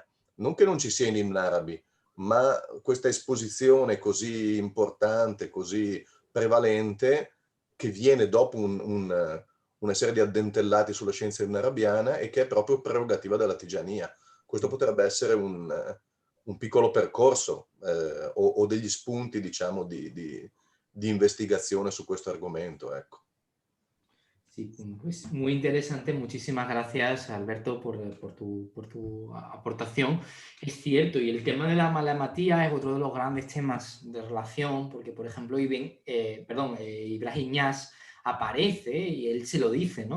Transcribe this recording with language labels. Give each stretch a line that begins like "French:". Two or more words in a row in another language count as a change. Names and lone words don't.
Italian: Non che non ci sia in Ibn Arabi, ma questa esposizione così importante, così prevalente, che viene dopo una serie di addentellati sulla scienza ibn-arabiana e che è proprio prerogativa della Tigiania. Questo potrebbe essere un piccolo percorso o degli spunti, diciamo, di investigazione su questo argomento, ecco.
Spanish: Sí, pues muy interesante. Muchísimas gracias, Alberto, por tu aportación. Es cierto, y el tema de la malamatía es otro de los grandes temas de relación, porque, por ejemplo, Ibrahim Niasse aparece y él se lo dice, ¿no?